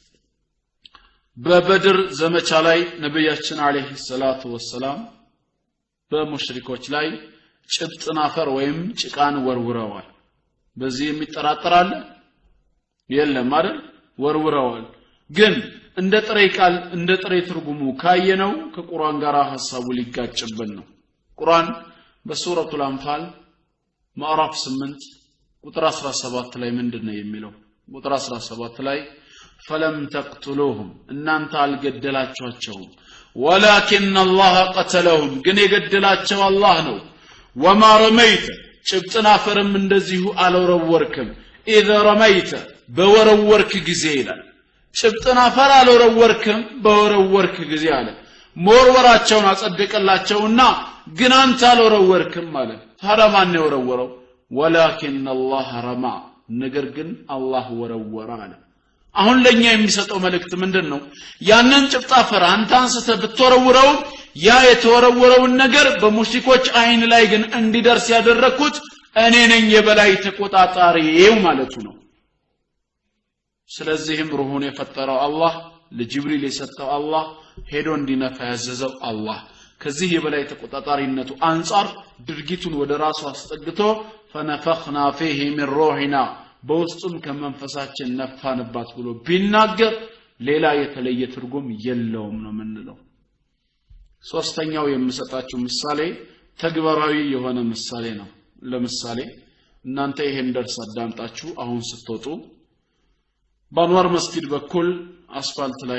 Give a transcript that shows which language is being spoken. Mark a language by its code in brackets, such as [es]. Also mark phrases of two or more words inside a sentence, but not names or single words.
[am] በበድር ዘመቻ ላይ ነብያችን [ar] عليه الصلاة والسلام [am] በሙሽሪኮች ላይ ጭብጥን አፈር ወይም ጭቃን ወርውረዋል በዚህ የሚጠራጠር አለ የለም አይደል ወርውረዋል ግን እንደ ጥሬ ቃል እንደ ጥሬ ትርጉሙ ካየነው ከቁርአን ጋር ሐሳቡ ሊጋጭብን ነው ቁርአን በሱረቱል አንፋል ማዕራፍ 8 ቁጥር 17 ላይ ምንድነው የሚለው ቁጥር 17 ላይ [ar] فلم تقتلوهم [am] እናንተ አልገደላችኋቸውም ولكن [ar] الله قتلهم [am] ግን የገደላቸው አላህ ነው [ar] وما رميت [am] ጭብጥን አፈርም እንደዚሁ አልወረወርክም [ar] اذا رميت [am] በወረወርክ ጊዜ ይላል ጭብጥን አፈር አልወረወርክም በወረወርክ ጊዜ አለ ሞርወራቸውን አጸደቀላቸውና ግን አንተ አልወረወርክም ማለት ታዲያ ማን የወረወረው [ar] ولكن الله رمى [am] ነገር ግን አላህ ወረወረ አለ አሁን ለኛ የሚሰጠው መልእክት ምንድነው ያንን ጭብጥ አፈር አንተ አንስተ ብትወረውረው ያ የተወረወረውን ነገር በሙሽሪኮች አይን ላይ ግን እንዲደርስ ያደረኩት እኔ ነኝ የበላይ ተቆጣጣሪው ማለቱ ነው ስለዚህም ሩሁን የፈጠረው አላህ ለጅብሪል የሰጠው አላህ ሄዶ እንዲነፋ ያዘዘው አላህ ከዚህ የበላይ ተቆጣጣሪነቱ አንፃር ድርጊቱን ወደ ራሱ አስጠግቶ [ar] فنفخنا فيه من روحنا [am] በውስጡም ከመንፈሳችን ነፋንባት ብሎ ቢናገር ሌላ የተለየ ትርጉም የለውም ነው ምንለው ሶስተኛው የምሰጣችሁ ምሳሌ ተግባራዊ የሆነ ምሳሌ ነው ለምሳሌ እናንተ ይሄን ደርስ አዳምጣችሁ አሁን ስትወጡ በአንዋር መስጊድ በኩል አስፋልት ላይ